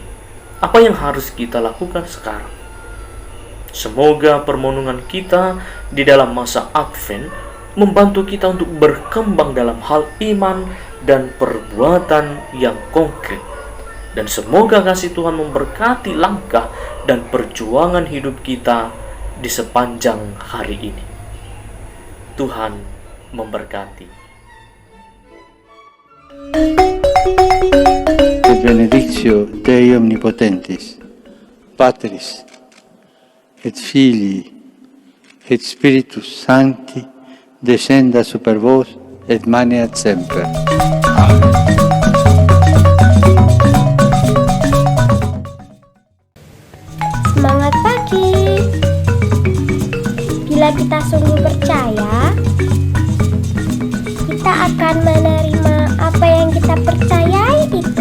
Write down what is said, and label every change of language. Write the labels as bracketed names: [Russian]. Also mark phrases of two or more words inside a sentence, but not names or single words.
[Indonesian] Apa yang harus kita lakukan sekarang? Semoga permohonan kita di dalam masa Advent membantu kita untuk berkembang dalam hal iman dan perbuatan yang konkret. Dan semoga kasih Tuhan memberkati langkah dan perjuangan hidup kita di sepanjang hari ini. Tuhan memberkati. [Latin] Et benedictio Dei omnipotentis, Patris, et Filii, et Spiritus Sancti, descenda super vos, et maneat semper. Amen. [Indonesian] Semangat pagi. Bila kita sungguh percaya, kita akan menerima apa yang kita percayai itu.